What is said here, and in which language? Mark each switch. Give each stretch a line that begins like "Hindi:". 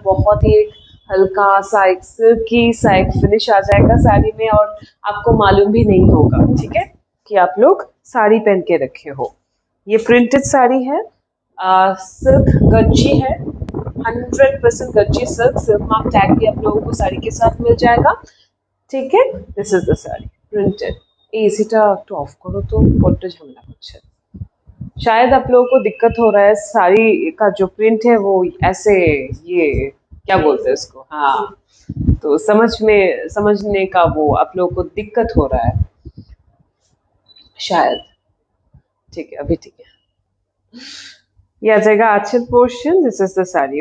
Hindi: बहुत ही एक हल्का सा एक सिल्की सा एक फिनिश आ जाएगा साड़ी में, और आपको मालूम भी नहीं होगा, ठीक है, कि आप लोग साड़ी पहन के रखे हो। ये प्रिंटेड साड़ी है, सिल्क गज्जी है, 100% Gajji silk. Silk mark tag भी आप लोगों को साड़ी के साथ मिल जाएगा। ठीक है,
English: This is the sari printed.
Bangla: एसीटा একটু অফ করো তো, বড্ড ঝামেলা করছে।
Hindi: शायद आप लोगों को दिक्कत हो रहा है, साड़ी का जो प्रिंट है वो ऐसे, ये क्या बोलते हैं इसको, हाँ, तो समझने का वो आप लोगों को दिक्कत हो रहा है शायद। ठीक है, अभी ठीक है। ये आ जाएगा आंचल portion.
English: This is the sari.